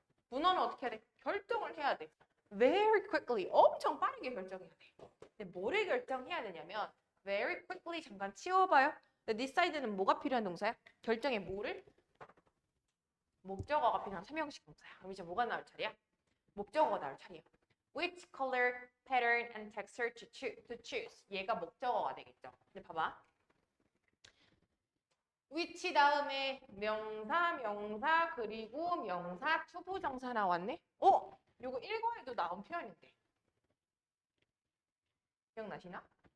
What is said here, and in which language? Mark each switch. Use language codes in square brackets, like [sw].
[ko] 문어는 어떻게 해야 돼? 결정을 해야 돼. [en] Very quickly. [ko] 엄청 빠르게 결정해야 돼. 근데 뭐를 결정해야 되냐면 [en] very quickly [ko] 잠깐 치워봐요. decide는 뭐가 필요한 동사야? 결정에 뭐를 목적어가 비상 3형식 동사야. 그럼 이제 뭐가 나올 차례야? 목적어가 나올 차례야. [en] Which color, pattern, and texture to choose. [ko] 얘가 목적어가 되겠죠. 근데 봐봐. which 다음에 명사, 명사, 그리고 명사, 투부정사 나왔네? 요거 1과에도 나온 표현인데. 기억나시나?